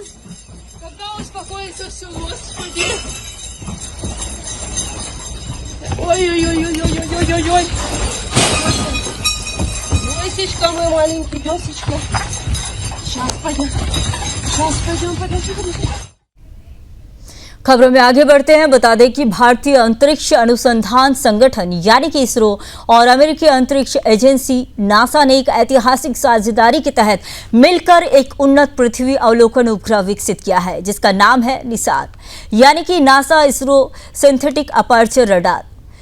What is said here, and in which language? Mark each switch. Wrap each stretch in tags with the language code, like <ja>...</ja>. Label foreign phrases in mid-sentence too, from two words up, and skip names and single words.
<ru>Когда успокоится все, Господи! Ой-ой-ой-ой-ой-ой-ой-ой! Лосечка мой маленький, лосечка! Сейчас пойдем, подожди.</ru> <hi>खबरों में आगे बढ़ते हैं। बता दें कि भारतीय अंतरिक्ष अनुसंधान संगठन यानी कि इसरो और अमेरिकी अंतरिक्ष एजेंसी नासा ने एक ऐतिहासिक साझेदारी के तहत मिलकर एक उन्नत पृथ्वी अवलोकन उपग्रह विकसित किया है, जिसका नाम है निसार, यानी कि नासा इसरो सिंथेटिक अपर्चर रडार।</hi>